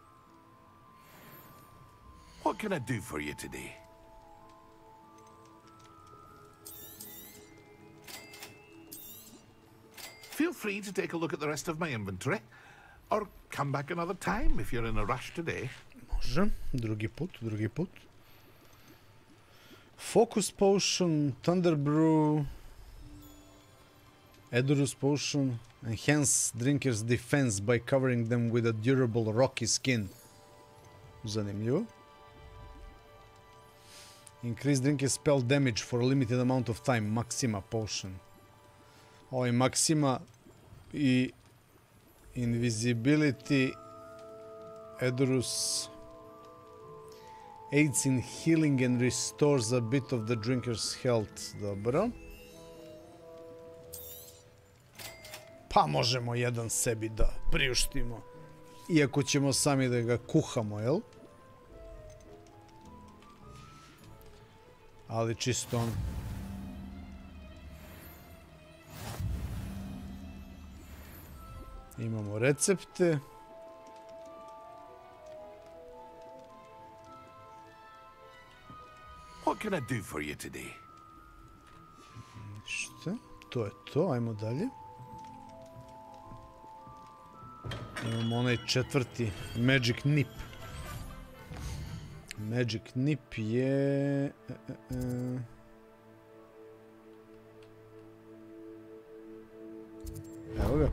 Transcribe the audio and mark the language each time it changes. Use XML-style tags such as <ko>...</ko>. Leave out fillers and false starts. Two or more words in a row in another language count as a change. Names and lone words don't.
<en>What can I do for you today? Feel free to take a look at the rest of my inventory, or come back another time if you're in a rush today.</en> <sr>Može, drugi put.</sr> <en>Focus Potion, Thunder Brew, Edurus Potion, enhance drinkers' defense by covering them with a durable rocky skin.</en> <sr>Zanimljivo.</sr> <en>Increase drinkers' spell damage for a limited amount of time, Maxima Potion.</en> <sr>Ovo je Maxima i Invisibility.</sr> <en>Edurus aids in healing and restores a bit of the drinker's health.</en> <sr>Dobro. Pa možemo jedan sebi da priuštimo. Iako ćemo sami da ga kuhamo, jel? Ali čisto on. Imamo recepte.</sr> <en>What can I do for you today?</en> <sr>Šta? To je to, ajmo dalje. Imamo onaj četvrti, Magic Nip. Magic Nip je... Evo ga.</sr>